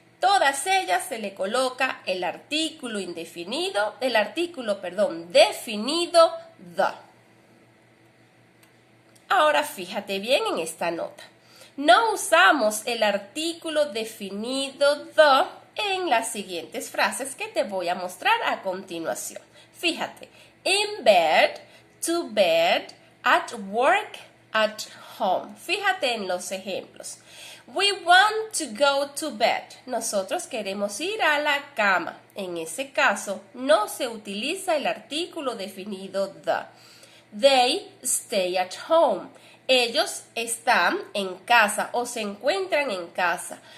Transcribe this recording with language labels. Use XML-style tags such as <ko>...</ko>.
<es>Todas ellas se le coloca el artículo definido the. Ahora fíjate bien en esta nota. No usamos el artículo definido the en las siguientes frases que te voy a mostrar a continuación. Fíjate,</es> <en>in bed, to bed, at work, at home.</en> <es>Fíjate en los ejemplos.</es> <en>We want to go to bed.</en> <es>Nosotros queremos ir a la cama. En ese caso, no se utiliza el artículo definido the.</es> <en>They stay at home.</en> <es>Ellos están en casa o se encuentran en casa.</es>